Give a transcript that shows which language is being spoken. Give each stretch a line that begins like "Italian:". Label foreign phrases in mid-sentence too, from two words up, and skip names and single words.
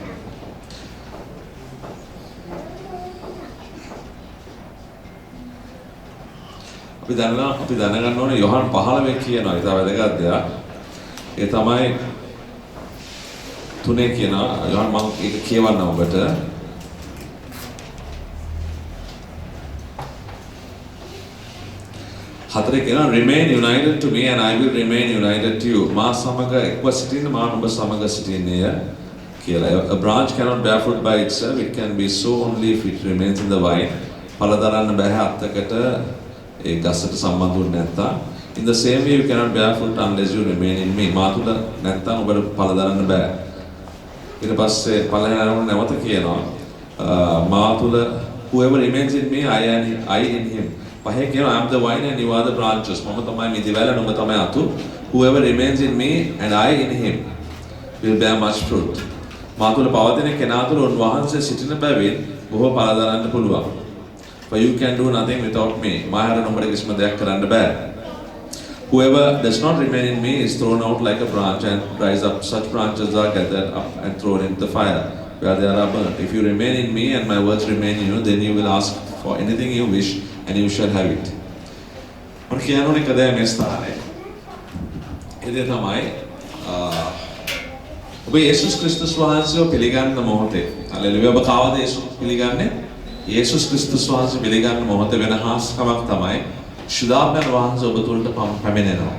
Sinhala: අපි දැනගන්න ඕනේ යොහන් 15 කියනවා ඒක වැදගත් දෙයක්. ඒ තමයි තුනේ කියනවා යොහන් මම ඒක කියවන්නම් ඔබට. හතරේ කියනවා
English: remain united to me and I will remain united to you.
Sinhala: මා සමග එක්ව සිටින්න මා ඔබ සමග සිටින්නේය කියලා.
English: A branch cannot bear fruit by itself. It can be so only if it remains in the vine.
Sinhala: පළ දරන්න බෑ අත්තකට ඒ ගසට සම්බන්ධ වුනේ නැත්තම්.
English: In the same way you cannot bear fruit unless you remain in me.
Sinhala: මා තුල නැත්තම් ඔබට පළ දරන්න බෑ. ඊට පස්සේ පළවෙනි නැවත කියනවා මා තුල
English: whoever remains in me I in him.
Sinhala: පහේ කියනවා
English: I am the vine and you are the branches.
Sinhala: මම තමයි මිදිවැල නුඹ තමයි අතු.
English: Whoever remains in me and I in him will bear much fruit.
Sinhala: මා තුල පවතින කෙනා තුල උන්වහන්සේ සිටින බැවින් බොහෝ පළ දරන්න පුළුවන්.
English: For you can do nothing without me.
Sinhala: මා හැර නුඹට කිසිම දෙයක් කරන්න බෑ.
English: Whoever does not remain in me is thrown out like a branch and dries up. Such branches are gathered up and thrown into the fire, where they are burnt. If you remain in me and my words remain in you, then you will ask for anything you wish and you shall have it.
Sinhala: මම කියනෝනේ කදේ මේ ස්ථානේ. ඒ තමයි ඔබ යේසුස් ක්‍රිස්තුස් වහන්සේව පිළිගන්න මොහොතේ. හලෙලුයා. ඔබ කවද යේසුස් පිළිගන්නේ? යේසුස් ක්‍රිස්තුස් වහන්සේ පිළිගන්න මොහොතේ වෙන හාස්කමක් තමයි ශුද්ධාත්මයන් වහන්සේ ඔබ තුළට පැමිණෙනවා.